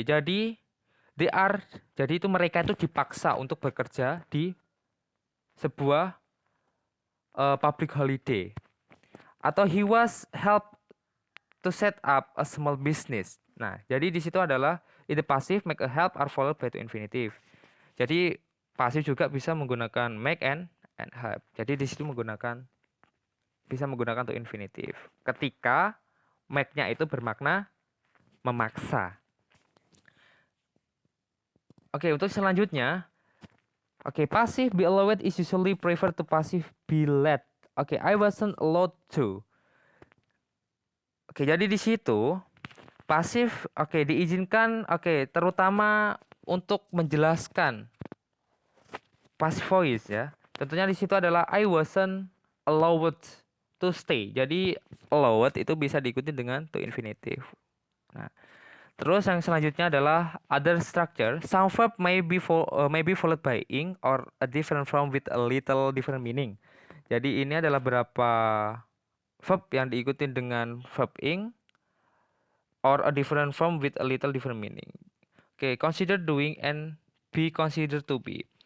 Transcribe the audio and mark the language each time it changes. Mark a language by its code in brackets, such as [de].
[id] Jadi itu mereka itu dipaksa untuk bekerja di sebuah public holiday. Atau [en] he was helped to set up a small business. [id] Nah, jadi di situ adalah [en] in the passive make a help are followed by to infinitive. [id] Jadi pasif juga bisa menggunakan make and help. Jadi di situ bisa menggunakan to infinitive ketika make-nya itu bermakna memaksa. Oke, untuk selanjutnya, [en] passive be allowed is usually preferred to passive be let. I wasn't allowed to. [id] Jadi di situ pasif diizinkan terutama untuk menjelaskan passive voice ya. Tentunya di situ adalah [en] I wasn't allowed to stay. [id] Jadi allowed itu bisa diikuti dengan to infinitive. Nah, terus yang selanjutnya adalah [en] other structure. Some verb may be followed by ing or a different form with a little different meaning. [id] Jadi ini adalah beberapa verb yang diikuti dengan [en] verb ing or a different form with a little different meaning. Oke, consider doing and be considered to be.